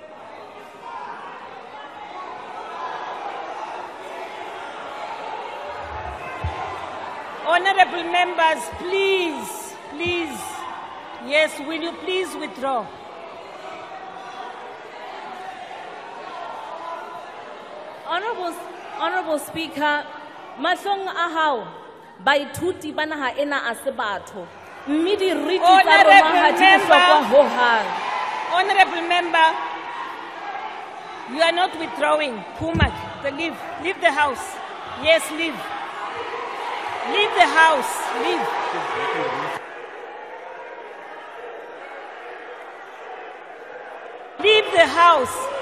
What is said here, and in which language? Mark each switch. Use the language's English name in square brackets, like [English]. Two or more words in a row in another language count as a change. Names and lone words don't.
[English] Honorable members, please, please. Yes, will you please withdraw? Honorable Speaker, [Southern Sotho] mahlong a hao baithuti ba naha ena a se batho. Mme di riti tsa rona ha di bohlokwa ho hang. [English] Honorable member, you are not withdrawing. Pumak, leave the house. Yes, leave. Leave the house. Leave. Leave the house.